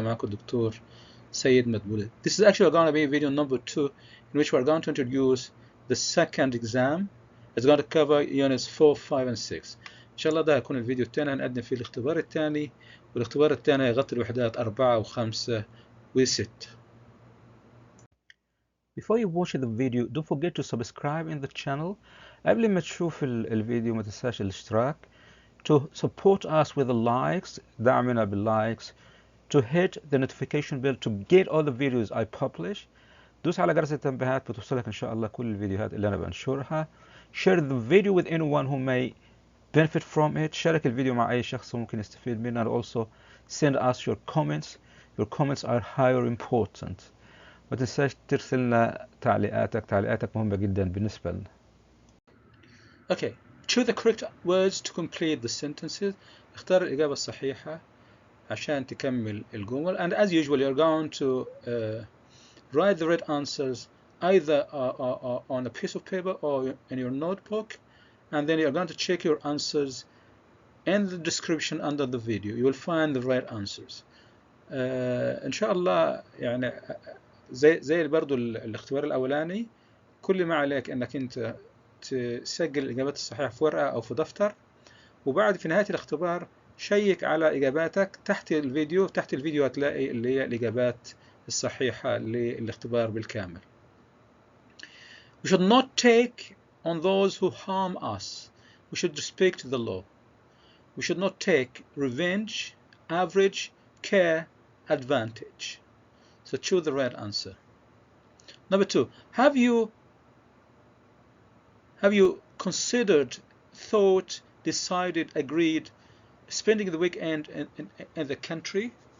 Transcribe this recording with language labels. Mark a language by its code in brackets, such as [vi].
[ar] معكم الدكتور سيد مدبولة. [en] This is actually going to be video number 2 in which we're going to introduce the second exam. It's going to cover units 4, 5 and 6. [ar] إن شاء الله ده هيكون الفيديو الثاني هنقدم فيه الاختبار الثاني، والاختبار الثاني يغطي الوحدات 4 و5 و6. [en] Before you watch the video, don't forget to subscribe in the channel. [ar] قبل ما تشوف الفيديو ما تنساش الاشتراك. [en] To support us with the likes, [ar] دعمنا بالlikes. [en] To hit the notification bell to get all the videos I publish. [ar] دوس على جرس التنبيهات بتوصلك إن شاء الله كل الفيديوهات اللي أنا بنشرها. [en] Share the video with anyone who may benefit from it. [ar] شارك الفيديو مع أي شخص ممكن يستفيد منه. [en] And also send us your comments. Your comments are higher important. [ar] ما تنساش ترسل لنا تعليقاتك مهمة جدا بالنسبة لنا. [en] Okay, choose the correct words to complete the sentences. [ar] اختار الإجابة الصحيحة عشان تكمل الجمل. [en] And as usual, you're going to write the right answers either on a piece of paper or in your notebook, and then you're going to check your answers in the description under the video. You will find the right answers. [ar] إن شاء الله يعني زي برضو الاختبار الأولاني، كل ما عليك أنك أنت تسجل الإجابات الصحيحة في ورقة أو في دفتر، وبعد في نهاية الاختبار شيك على إجاباتك تحت الفيديو. تحت الفيديو هتلاقي اللي هي الإجابات الصحيحة للاختبار بالكامل. [en] We should not take on those who harm us. We should respect the law. We should not take revenge, average, care, advantage. So choose the right answer. Number 2, have you considered, thought, decided, agreed spending the weekend in the country?